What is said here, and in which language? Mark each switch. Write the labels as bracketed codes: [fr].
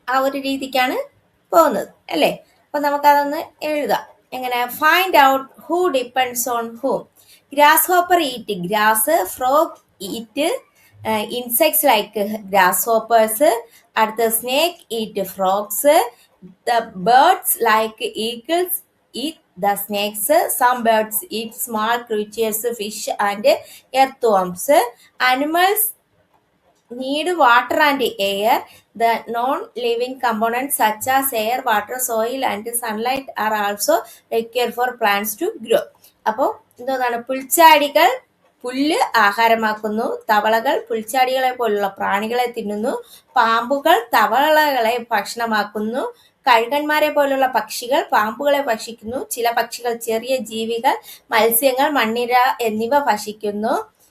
[ml] ആ ഒരു രീതിക്കാണ് പോകുന്നത് അല്ലേ? അപ്പൊ നമുക്കതൊന്ന് എഴുതാം. എങ്ങനെ? [en] Find out who depends on whom. Grasshopper eat grass, frog eat insects like grasshoppers. [ml] അടുത്ത [en] Snake eat frogs. The birds like eagles eat the snakes. Some birds eat small creatures, fish and earthworms. Animals need water and air. The non-living components such as air, water, soil and sunlight are also required for plants to grow. [ml] അപ്പോൾ എന്താണ്? പുൽച്ചാടികൾ പുല്ല് ആഹാരമാക്കുന്നു, തവളകൾ പുൽച്ചാടികളെ പോലുള്ള പ്രാണികളെ തിന്നുന്നു, പാമ്പുകൾ തവളകളെ ഭക്ഷണമാക്കുന്നു, കഴുകന്മാരെ പോലുള്ള പക്ഷികൾ പാമ്പുകളെ ഭക്ഷിക്കുന്നു, ചില പക്ഷികൾ ചെറിയ ജീവികൾ, മത്സ്യങ്ങൾ, മണ്ണിര എന്നിവ ഭക്ഷിക്കുന്നു.